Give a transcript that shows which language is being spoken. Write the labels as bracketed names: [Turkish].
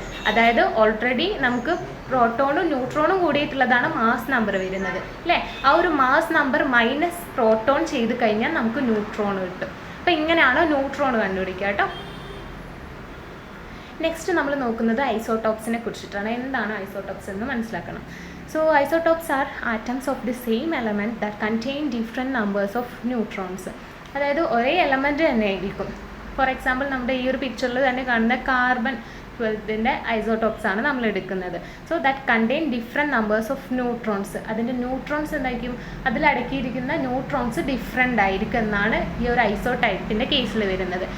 [Malayalam] അതായത് ഓൾറെഡി നമുക്ക് പ്രോട്ടോണും ന്യൂട്രോണും കൂടിയിട്ടുള്ളതാണ് mass number വരുന്നത് അല്ലേ. ആ ഒരു മാസ് നമ്പർ മൈനസ് പ്രോട്ടോൺ ചെയ്ത് കഴിഞ്ഞാൽ നമുക്ക് ന്യൂട്രോൺ കിട്ടും. അപ്പോൾ ഇങ്ങനെയാണ് ന്യൂട്രോൺ കണ്ടുപിടിക്കുക കേട്ടോ. നെക്സ്റ്റ് നമ്മൾ നോക്കുന്നത് ഐസോട്ടോപ്സിനെ കുറിച്ചിട്ടാണ്. എന്താണ് ഐസോട്ടോപ്സ് എന്ന് മനസ്സിലാക്കണം. [English] So isotopes are atoms of the same element that contain different numbers of neutrons. [Malayalam] അതായത് ഒരേ എലമെൻറ്റ് തന്നെ ആയിരിക്കും. ഫോർ എക്സാമ്പിൾ നമ്മുടെ ഈ ഒരു പിക്ചറിൽ തന്നെ കാണുന്ന കാർബൺ 12ൻ്റെ ഐസോട്ടോപ്സ് ആണ് നമ്മൾ എടുക്കുന്നത്. [English] So that contain different numbers of neutrons. [Malayalam] അതിൻ്റെ ന്യൂട്രോൺസ് എന്തായിരിക്കും, അതിലടക്കിയിരിക്കുന്ന ന്യൂട്രോൺസ് ഡിഫറെൻ്റ് ആയിരിക്കും എന്നാണ് ഈ ഒരു ഐസോടൈപ്പിൻ്റെ കേസിൽ വരുന്നത്.